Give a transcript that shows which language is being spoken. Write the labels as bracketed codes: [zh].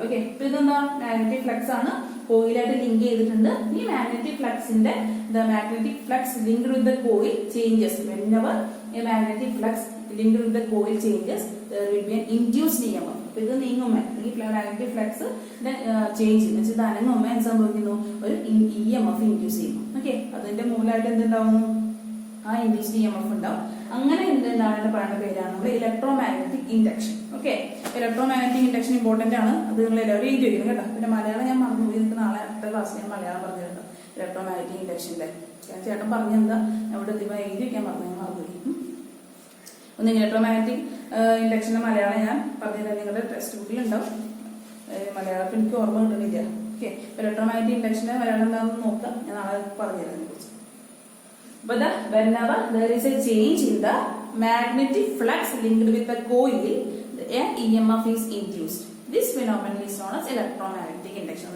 [ml] Okay ഇപ്പൊ ഇതെന്താ magnetic flux ആണ്, കോയിലായിട്ട് ലിങ്ക് ചെയ്തിട്ടുണ്ട്. ഈ magnetic ഫ്ലക്സിന്റെ [en] magnetic flux linked with the coil changes. Whenever a magnetic flux linked with the coil changes, there will be an induced EMF. [ml] അപ്പൊ ഇത് നീങ്ങുമ്പോ ഈ magnetic flux change ഇത് അനങ്ങുമ്പോ എന്ത് സംഭവിക്കുന്നു? ഒരു EMF ഇൻഡ്യൂസ് ചെയ്യുന്നു. ഓക്കെ അതിന്റെ മൂലമായിട്ട് എന്തുണ്ടാവുന്നു? ആ ഇൻഡ്യൂസ്ഡ് EMF ഉണ്ടാവും. അങ്ങനെ എന്താണ് പറയുന്ന പേരാണ് നമ്മുടെ electromagnetic induction. Okay electromagnetic induction important ആണ്. അത് നിങ്ങൾ എല്ലാവരും എഴുതി വയ്ക്കണം കേട്ടോ. പിന്നെ മലയാളം ഞാൻ മറന്നു പോയി. നാളെ അടുത്ത ക്ലാസ് ഞാൻ മലയാളം പറഞ്ഞു കേട്ടോ. ഇലക്ട്രോമാഗ്നറ്റിക് ഇൻഡക്ഷനിലെ ചേട്ടൻ പറഞ്ഞെന്താ ഇവിടെ എഴുതി വയ്ക്കാൻ പറഞ്ഞു, ഞാൻ മറന്നുപോയി. ഒന്ന് ഇലക്ട്രോമാഗ്നറ്റിക് ഇൻഡക്ഷന്റെ മലയാളം ഞാൻ പറഞ്ഞുതരാം. നിങ്ങളുടെ ടെക്സ്റ്റ് ബുക്കിൽ ഉണ്ടാവും. മലയാളത്തിൽ എനിക്ക് ഓർമ്മ കിട്ടുന്നില്ല. ഓക്കെ ഇലക്ട്രോമാഗ്നറ്റിക് ഇൻഡക്ഷന്റെ മലയാളം എന്താണെന്ന് നോക്കാം. ഞാൻ നാളെ പറഞ്ഞുതരാം അതിനെ കുറിച്ച്. [en] But whenever there is a change in the magnetic flux linked with the coil, an EMF is induced. This phenomenon is known as electromagnetic induction.